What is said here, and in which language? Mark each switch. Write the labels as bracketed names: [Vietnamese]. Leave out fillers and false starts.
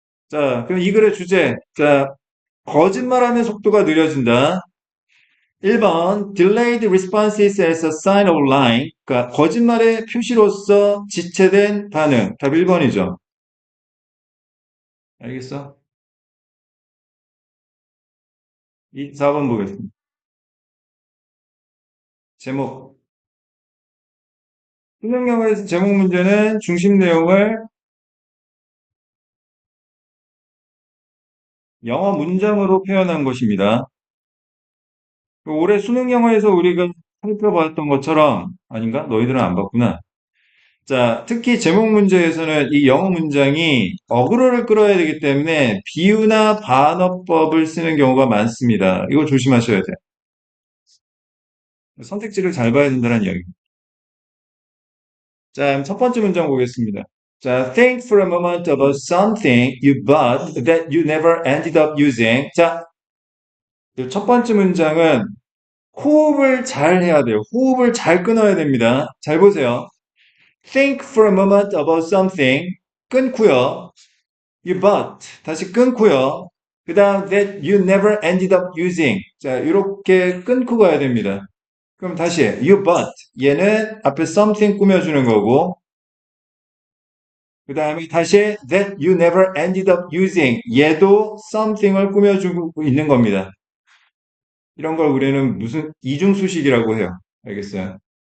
[Korean] 자, 그럼 이 글의 주제. 자, 거짓말하는 속도가 느려진다. [English] 1번 delayed responses as a sign of lying. [Korean] 그러니까 거짓말의 표시로서 지체된 반응. 답 1번이죠. 알겠어? 4번 보겠습니다. 제목. 수능 영어에서 제목 문제는 중심 내용을 영어 문장으로 표현한 것입니다. 올해 수능 영어에서 우리가 살펴봤던 것처럼, 아닌가? 너희들은 안 봤구나. 자, 특히 제목 문제에서는 이 영어 문장이 어그로를 끌어야 되기 때문에 비유나 반어법을 쓰는 경우가 많습니다. 이거 조심하셔야 돼요. 선택지를 잘 봐야 된다는 이야기입니다. 자, 첫 번째 문장 보겠습니다. [English] 자, think for a moment about something you bought that you never ended up using. [Korean] 자, 첫 번째 문장은 호흡을 잘 해야 돼요. 호흡을 잘 끊어야 됩니다. 잘 보세요. [English] Think for a moment about something. [Korean] 끊고요. [English] You bought. [Korean] 다시 끊고요. [English] 그 다음 that you never ended up using. [Korean] 자, 이렇게 끊고 가야 됩니다. 그럼 다시 [English] you bought. [Korean] 얘는 앞에 something 꾸며주는 거고 그 다음에 다시 [English] that you never ended up using. [Korean] 얘도 something을 꾸며주고 있는 겁니다. 이런 걸 우리는 무슨 이중수식이라고 해요. 알겠어요?